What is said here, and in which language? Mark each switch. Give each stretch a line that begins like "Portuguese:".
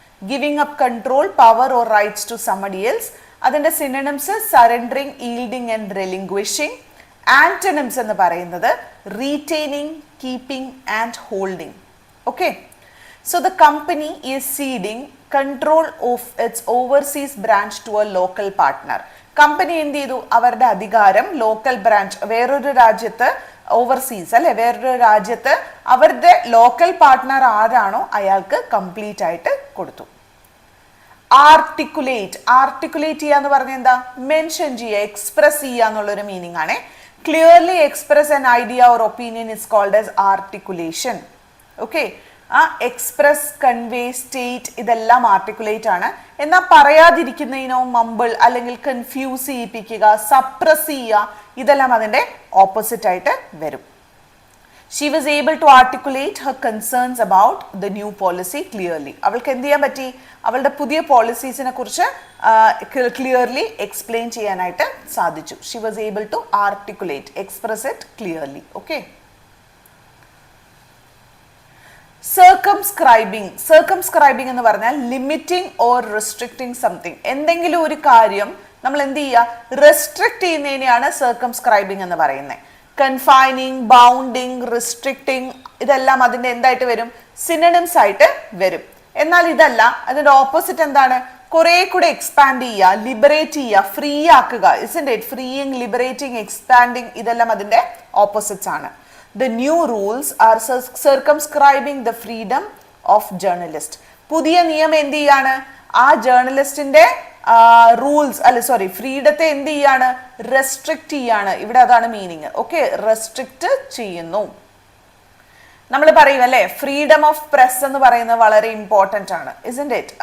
English: Giving up control, power or rights to somebody else. അതിന്റെ synonyms surrendering, yielding and relinquishing.
Malayalam: ആന്റണിംസ് എന്ന് പറയുന്നത്
English: Retaining, keeping and holding. Okay, so the company is ceding control of its overseas branch to a local partner.
Malayalam: Company എന്ത് ചെയ്തു, അവരുടെ അധികാരം local branch വേറൊരു രാജ്യത്ത് overseas അല്ലെ വേറൊരു രാജ്യത്ത് അവരുടെ ലോക്കൽ പാർട്ട്ണർ ആരാണോ അയാൾക്ക് കംപ്ലീറ്റ് ആയിട്ട് കൊടുത്തു. ആർട്ടിക്കുലേറ്റ് ചെയ്യാന്ന് പറഞ്ഞ എന്താ, മെൻഷൻ ചെയ്യുക, എക്സ്പ്രസ് ചെയ്യുക എന്നുള്ളൊരു മീനിങ് ആണ്.
English: Clearly express an idea or opinion is called as articulation.
Malayalam: Okay, ആ എക്സ്പ്രസ്, കൺവേ, സ്റ്റേറ്റ് ഇതെല്ലാം ആർട്ടിക്കുലേറ്റ് ആണ്. എന്നാൽ പറയാതിരിക്കുന്നതിനോ മമ്പിൾ അല്ലെങ്കിൽ കൺഫ്യൂസ് ചെയ്യിപ്പിക്കുക, സപ്രസ് ചെയ്യുക, ഇതെല്ലാം അതിൻ്റെ ഓപ്പോസിറ്റ് ആയിട്ട് വരും.
English: She was able to articulate her concerns about the new policy clearly.
Malayalam: അവൾക്ക് എന്ത് ചെയ്യാൻ പറ്റി, അവളുടെ പുതിയ പോളിസീസിനെ കുറിച്ച് ക്ലിയർലി എക്സ്പ്ലെയിൻ ചെയ്യാനായിട്ട് സാധിച്ചു.
English: She was able to articulate, express it clearly. Okay. Circumscribing
Malayalam: എന്ന് പറഞ്ഞാൽ
English: Limiting or restricting something.
Malayalam: എന്തെങ്കിലും ഒരു കാര്യം നമ്മൾ എന്ത് ചെയ്യുക, റെസ്ട്രിക്റ്റ് ചെയ്യുന്നതിനെയാണ് സർക്കംസ്ക്രൈബിംഗ് എന്ന് പറയുന്നത്. കൺഫൈനിങ്, ബൗണ്ടിങ്, റെസ്ട്രിക്റ്റിംഗ് ഇതെല്ലാം അതിൻ്റെ എന്തായിട്ട് വരും, സിനണിംസ് ആയിട്ട് വരും. എന്നാൽ ഇതല്ല, അതിൻ്റെ ഓപ്പോസിറ്റ് എന്താണ്, കുറെ കൂടെ എക്സ്പാൻഡ് ചെയ്യുക, ലിബറേറ്റ് ചെയ്യുക, ഫ്രീ ആക്കുക.
English: Isn't it?
Malayalam: ഫ്രീയിങ്, ലിബറേറ്റിംഗ്, എക്സ്പാൻഡിങ് ഇതെല്ലാം അതിൻ്റെ ഓപ്പോസിറ്റ്സ് ആണ്.
English: The new rules are circumscribing the freedom of journalist.
Malayalam: പുതിയ നിയമം എന്ത് ചെയ്യാണ്, ആ ജേർണലിസ്റ്റിന്റെ റൂൾസ് ഫ്രീഡത്തെ എന്ത് ചെയ്യാണ്, റെസ്ട്രിക്റ്റ് ചെയ്യാണ്. ഇവിടെ അതാണ് മീനിങ്. ഓക്കെ, റെസ്ട്രിക്റ്റ് ചെയ്യുന്നു. നമ്മൾ പറയും അല്ലെ, ഫ്രീഡം ഓഫ് പ്രസ് എന്ന് പറയുന്നത് വളരെ ഇമ്പോർട്ടൻ്റ് ആണ്.
English: Isn't it?